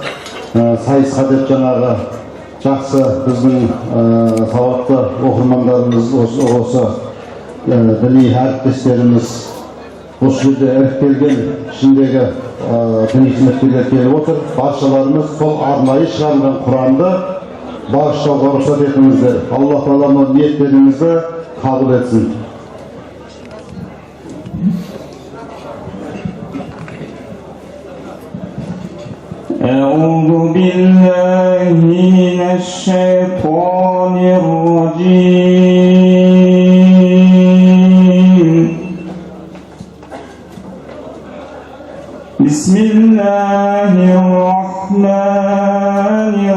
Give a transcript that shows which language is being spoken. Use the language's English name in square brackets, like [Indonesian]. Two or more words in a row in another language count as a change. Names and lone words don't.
[Kazakh] Сайысқа деп жаңағы жақсы біздің сауатты оқырмандарымыз осы діни әріптестеріміз осы жерде іріктелген ішіндегі діни қызметкерлер келіп отыр. Баршаларымыз сол арнайы шығарылған Құранды бағыштауға рұқсат етіңіздер. Алла Тағала ниеттеріңізді қабыл етсін. [Arabic] أعوذ بالله من الشيطان الرجيم بسم الله الرحمن